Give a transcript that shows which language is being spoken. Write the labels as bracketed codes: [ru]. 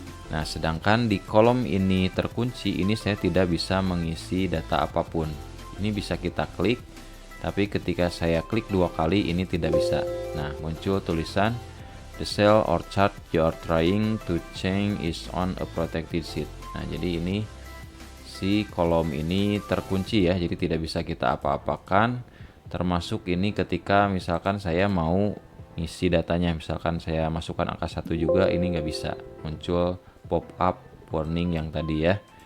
[id] Nah, sedangkan di kolom ini terkunci, ini saya tidak bisa mengisi data apapun. Ini bisa kita klik, tapi ketika saya klik dua kali ini tidak bisa. Nah, muncul tulisan [en] the cell or chart you are trying to change is on a protected sheet. [id] Nah, jadi ini si kolom ini terkunci ya, jadi tidak bisa kita apa-apakan. Termasuk ini ketika misalkan saya mau ngisi datanya, misalkan saya masukkan angka 1 juga, ini nggak bisa, muncul pop up warning yang tadi ya.